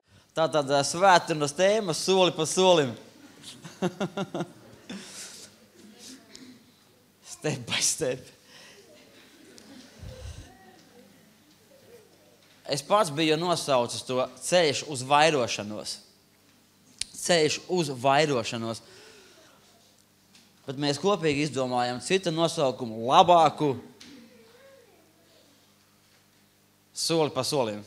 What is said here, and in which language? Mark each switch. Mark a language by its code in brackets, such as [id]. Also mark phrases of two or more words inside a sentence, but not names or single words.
[lv] Tātad svētdienas tēma soli pa solim. [en] Step by step. [lv] Es pats biju nosaucis to ceļš uz vairošanos. Ceļš uz vairošanos. Bet mēs kopīgi izdomājam citu nosaukumu, labāku soli pa solim.